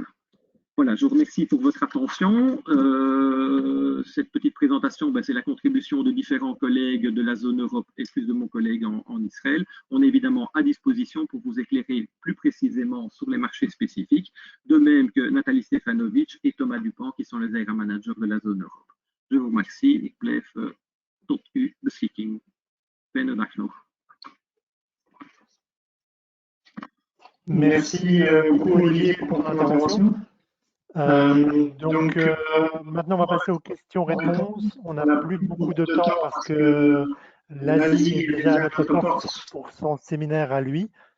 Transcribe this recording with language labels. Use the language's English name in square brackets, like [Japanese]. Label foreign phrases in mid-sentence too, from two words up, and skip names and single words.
[French] Voilà, je vous remercie pour votre attention. Cette petite présentation, c'est la contribution de différents collègues de la zone Europe et plus de mon collègue en Israël. On est évidemment à disposition pour vous éclairer plus précisément sur les marchés spécifiques, de même que Nathalie Stefanovic et Thomas Dupont, qui sont les [English] area managers [French] de la zone Europe. Je vous remercie. [Dutch] Ik blijf tot u beschikking. Fijne dag nog. [French] Merci beaucoup Olivier pour ton intervention. Maintenant, on va passer aux questions-réponses. On n'a plus beaucoup de temps parce que l'Asie est déjà à notre porte pour son séminaire à lui.